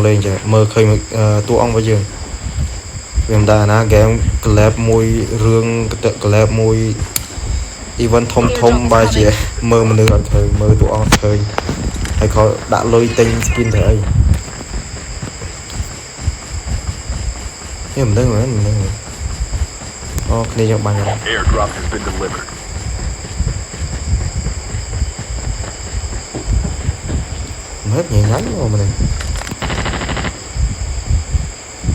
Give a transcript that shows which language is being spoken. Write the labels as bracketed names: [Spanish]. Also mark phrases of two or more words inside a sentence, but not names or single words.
[Khmer] លេងចេះមើលឃើញតួអង្គរបស់យើងវាមិនដែរណាហ្គេម collab មួយរឿង collab មួយ event ធំបែរជាមើលមនុស្សអត់ឃើញមើលតួអង្គឃើញហើយក៏ដាក់លុយទិញ skin ទៅអីនេះមិនដឹងមែនអូគ្នាយើងបាញ់ [English] Airdrop has been delivered [Khmer] មើលញ៉ាំមកមនុស្ស